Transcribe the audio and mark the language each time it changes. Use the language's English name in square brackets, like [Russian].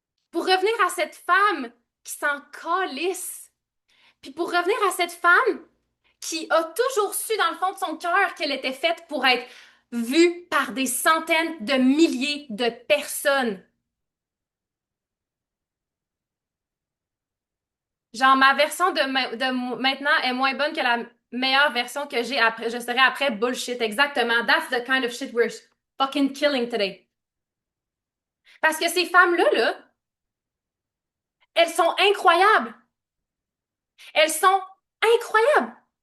[French] Pour revenir à cette femme qui s'en calisse, puis pour revenir à cette femme qui a toujours su dans le fond de son cœur qu'elle était faite pour être vue par des centaines de milliers de personnes. Genre, ma version de maintenant est moins bonne que la meilleure version que j'ai après. Je serai après bullshit. Exactement. [English] That's the kind of shit we're fucking killing today. [French] Parce que ces femmes-là, là, elles sont incroyables. Elles sont incroyables.